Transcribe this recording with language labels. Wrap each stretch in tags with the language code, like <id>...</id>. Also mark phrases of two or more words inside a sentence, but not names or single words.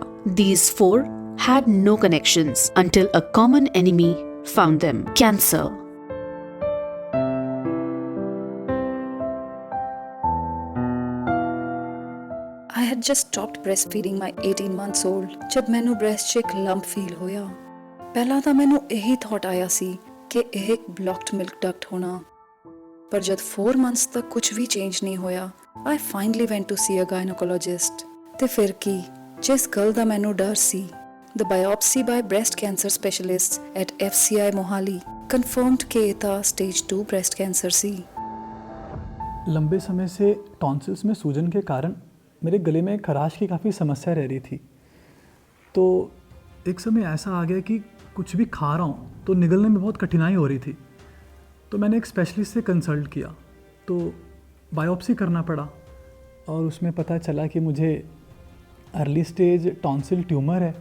<en>These 4 had no connections until a common enemy found them: cancer. I had just stopped breastfeeding my 18 months old</en> <pa>ਜਬ ਮੈਨੂੰ</pa> <en>breast</en> <pa>'ਚ ਇੱਕ</pa> <en>lump feel ਹੋਇਆ।</en> <pa>ਪਹਿਲਾਂ ਤਾਂ ਮੈਨੂੰ ਇਹੀ thought ਆਇਆ ਸੀ ਕਿ ਇਹ ਇੱਕ</pa> <en>blocked milk duct</en> <pa>ਹੋਣਾ, ਪਰ ਜਦ 4 months ਤੱਕ ਕੁਝ ਵੀ change ਨਹੀਂ ਹੋਇਆ,</pa> <en>I finally went to see a gynecologist।</en> <pa>ਤੇ ਫਿਰ ਕੀ, ਜਿਸ ਗੱਲ ਦਾ ਮੈਨੂੰ ਡਰ ਸੀ,</pa> <en>the biopsy by breast cancer specialists at FCI Mohali confirmed</en> <pa>ਕਿ ਇਹ ਤਾਂ</pa> <en>stage 2 breast cancer ਸੀ।</en> <hi>लंबे समय से टॉन्सिल्स में सूजन के कारण मेरे गले में खराश की काफ़ी समस्या रह रही थी। तो एक समय ऐसा आ गया कि कुछ भी खा रहा हूँ तो निगलने में बहुत कठिनाई हो रही थी। तो मैंने एक स्पेशलिस्ट से कंसल्ट किया, तो बायोप्सी करना पड़ा और उसमें पता चला कि मुझे</hi> <en>early stage tonsil tumour</en> <hi>है।</hi>